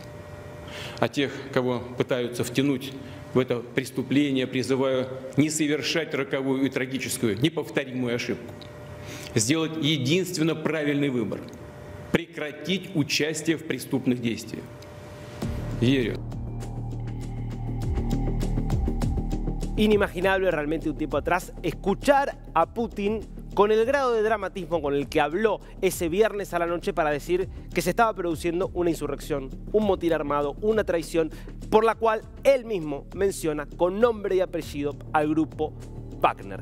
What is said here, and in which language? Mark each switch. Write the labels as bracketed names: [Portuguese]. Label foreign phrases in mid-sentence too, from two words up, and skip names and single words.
[Russian] А тех, кого пытаются втянуть в это преступление, призываю не совершать роковую и трагическую, неповторимую ошибку. Сделать единственно правильный выбор. Прекратить участие в преступных действиях. Верю. [Spanish] Inimaginable realmente un tiempo atrás escuchar a Putin con el grado de dramatismo con el que habló ese viernes a la noche para decir que se estaba produciendo una insurrección, un motín armado, una traición, por la cual él mismo menciona con nombre y apellido al grupo Wagner.